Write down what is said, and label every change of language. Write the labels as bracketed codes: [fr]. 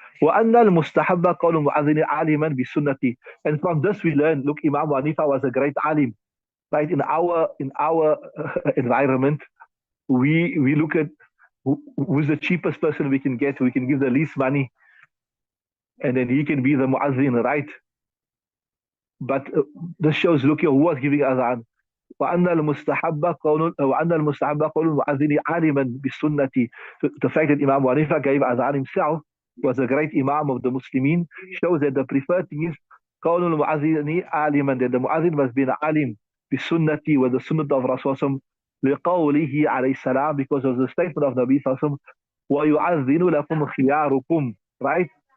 [ar] وأن المستحب قول المؤذن عالما بالسنة. [en] And from this we learn, look, Imam Hanifa was a great alim, right? In our environment, we look at who's the cheapest person we can get. We can give the least money, and then he can be the muazzin, right? But this shows, look here, who was giving azan. [ar] وأن المستحب قول المؤذن عالما بالسنة. [en] So the fact that Imam Hanifa gave azan himself, was a great Imam of the Muslimin, shows that the preferred thing is [ar] قول المؤذن عالما, [en] that the muazzin must be an alim [ar] بالسنة, [en] with the sunnah of Rasulullah [ar] لقوله عليه السلام, [en] because of the statement of Nabi Sallallahu [ar] ويؤذن لكم خياركم, [en] right?